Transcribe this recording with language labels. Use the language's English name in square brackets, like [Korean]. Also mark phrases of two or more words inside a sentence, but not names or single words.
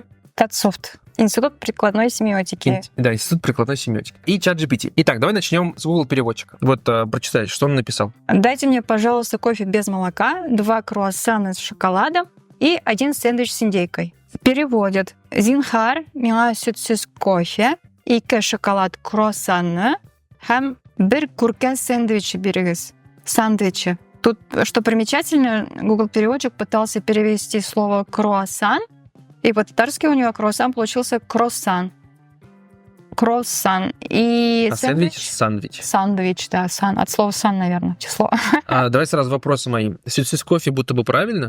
[Russian] Татсофт. Институт прикладной семиотики. Да, Институт прикладной семиотики. И ChatGPT. Итак, давай начнем с Google переводчика. Вот прочитай, что он написал. Дайте мне, пожалуйста, кофе без молока, 2 круассана с шоколадом и 1 сэндвич с индейкой. Переводят: [Tatar] Зинхар, миңа сөтсіз кофе, 2 шоколад круассаны һәм 1 күркә сэндвичи берегез. Сандвичи. [Russian] Тут, что примечательно, Google переводчик пытался перевести слово круассан, и по-татарски у него круассан получился кроссан. Кроссан. И сэндвич? Сандвич. Сандвич, да, от слова сан, наверное, число. Давай сразу вопросы мои. [Tatar] Сөтсіз кофе [Russian] будто бы правильно?